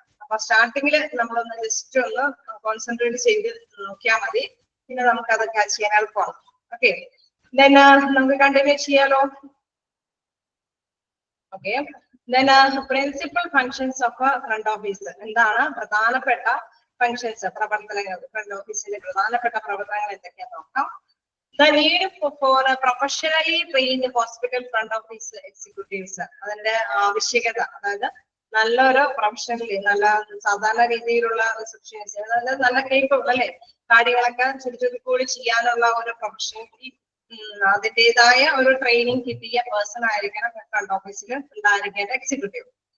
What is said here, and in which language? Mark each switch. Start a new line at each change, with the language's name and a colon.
Malayalam: അപ്പൊ സ്റ്റാർട്ടിങ്ങിൽ നമ്മളൊന്ന് ജസ്റ്റ് ഒന്ന് കോൺസെൻട്രേറ്റ് ചെയ്ത് നോക്കിയാൽ മതി, പിന്നെ നമുക്ക് അത് ക്യാച്ച് ചെയ്യാൻ എളുപ്പമാണ്. ഓക്കെ, നമുക്ക് കണ്ടിന്യൂ ചെയ്യാലോ. Okay, principal functions of front office. എന്താണ് പ്രധാനപ്പെട്ട ഫങ്ഷൻസ്, പ്രവർത്തനങ്ങൾ? ഫ്രണ്ട് ഓഫീസിന്റെ പ്രധാനപ്പെട്ട പ്രവർത്തനങ്ങൾ എന്തൊക്കെയാന്ന് നോക്കാം.
English: The need for a professionally trained hospital front office executives.
Malayalam: അതിന്റെ ആവശ്യകത, അതായത് നല്ലൊരു പ്രൊഫഷണലി, നല്ല സാധാരണ രീതിയിലുള്ള റിസപ്ഷനിസ്റ്റ്, അതായത് നല്ല കേൾപ്പുള്ള അല്ലെ കാര്യങ്ങളൊക്കെ ചുരുക്കൂടി ചെയ്യാനുള്ള ഒരു പ്രൊഫഷണലി അതിൻ്റെതായ ഒരു ട്രെയിനിങ് കിട്ടിയ പേഴ്സൺ ആയിരിക്കണം ഫ്രണ്ട് ഓഫീസിൽ ഉണ്ടായിരിക്കേണ്ട എക്സിക്യൂട്ടീവ്.